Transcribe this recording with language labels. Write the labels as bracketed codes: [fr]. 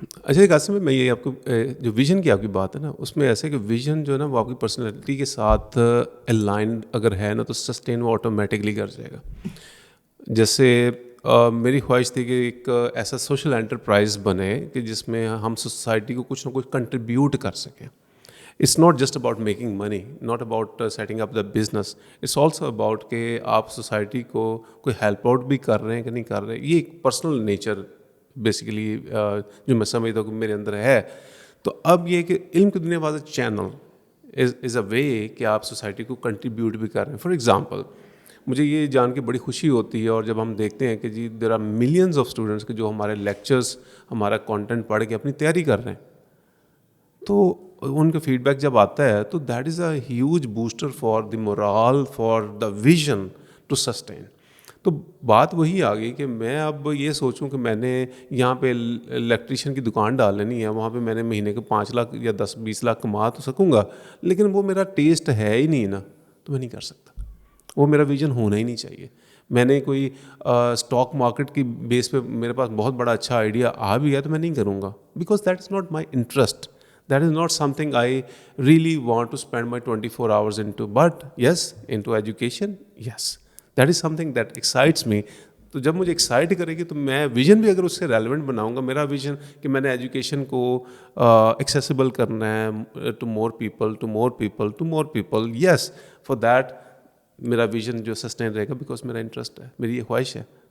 [ur] اچھا ایک اصل میں یہ آپ کو جو ویژن کی آپ کی بات ہے نا, اس میں ایسے کہ ویژن جو ہے نا وہ آپ کی پرسنالٹی کے ساتھ الائنڈ اگر ہے نا, تو سسٹین وہ آٹومیٹکلی کر جائے گا. جیسے میری خواہش تھی کہ ایک ایسا سوشل انٹرپرائز بنے کہ جس میں ہم سوسائٹی کو کچھ نہ کچھ کنٹریبیوٹ کر سکیں. [en] It's not just about making money, not about setting up the business. It's also about [ur] کہ آپ سوسائٹی کو کوئی ہیلپ آؤٹ بھی کر رہے ہیں کہ نہیں کر رہے ہیں. یہ ایک پرسنل نیچر بیسیکلی جو میں سمجھتا ہوں کہ میرے اندر ہے. تو اب یہ کہ علم کی دنیا [en] was a channel is a way [ur] کہ آپ سوسائٹی کو کنٹریبیوٹ بھی کر رہے ہیں. فار ایگزامپل مجھے یہ جان کے بڑی خوشی ہوتی ہے, اور جب ہم دیکھتے ہیں کہ جی [en] there are millions of students [ur] کہ جو ہمارے لیکچرس, ہمارا کانٹینٹ پڑھ کے اپنی تیاری کر رہے ہیں, تو ان کا فیڈ بیک جب آتا ہے تو [en] That is a huge booster for the morale, for the vision to sustain. [ur] تو بات وہی آ گئی کہ میں اب یہ سوچوں کہ میں نے یہاں پہ الیکٹریشین کی دکان ڈال لینی ہے, وہاں پہ میں نے مہینے کے 5 لاکھ یا 10-20 لاکھ کما تو سکوں گا, لیکن وہ میرا ٹیسٹ ہے ہی نہیں نا, تو میں نہیں کر سکتا. وہ میرا ویژن ہونا ہی نہیں چاہیے. میں نے کوئی اسٹاک مارکیٹ کی بیس پہ میرے پاس بہت بڑا اچھا آئیڈیا آ بھی ہے تو میں نہیں کروں گا, [en] Because that is not my interest. That is not something I really want to spend my 24 hours into. But yes, into education, yes. That is something that excites me. [ur] تو جب مجھے ایکسائٹ کرے گی تو میں ویژن بھی اگر اس سے ریلیونٹ بناؤں گا. میرا ویژن کہ میں نے ایجوکیشن کو ایکسیسیبل کرنا ہے [en] to more people, to more people, [ur] to more people. [en] yes, for that [ur] میرا ویژن جو سسٹین رہے گا, بیکاز میرا انٹرسٹ ہے, میری یہ خواہش ہے.